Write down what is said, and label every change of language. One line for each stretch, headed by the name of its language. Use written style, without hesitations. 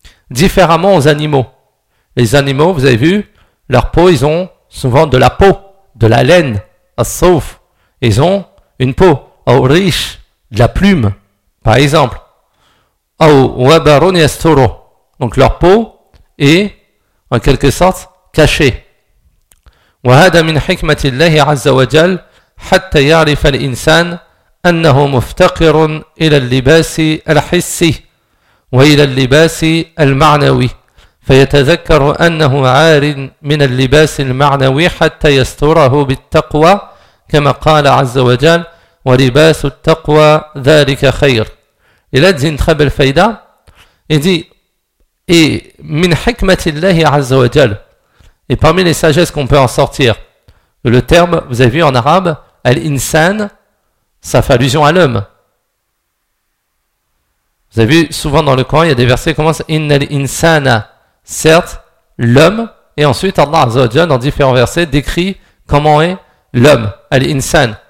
French: Différemment aux animaux. Les animaux, vous avez vu, leur peau, ils ont souvent de la peau, de la laine, sauf, ils ont une peau, ou riche, de la plume, par exemple.
Arabic: Ou Wabarun yasturu,
French: donc leur peau est en quelque sorte cachée.
Arabic: وهذا من حكمة الله عز وجل حتى يعرف الإنسان أنه مفتقر إلى اللباس الحسي وإلى اللباس المعنوي فيتذكر أنه عار من اللباس المعنوي حتى يستره بالتقوى كما قال عز وجل ولباس التقوى ذلك خير.
French: Il a dit une très belle faïda. Il dit, et
Arabic: من حكمة الله عز وجل.
French: Et parmi les sagesses qu'on peut en sortir, le terme, vous avez vu en arabe, al-insan, ça fait allusion à l'homme. Vous avez vu, souvent dans le Coran, il y a des versets qui commencent « Inna al-insana », certes, l'homme, et ensuite Allah Azza wa Jalla, dans différents versets, décrit comment est l'homme, al-insan.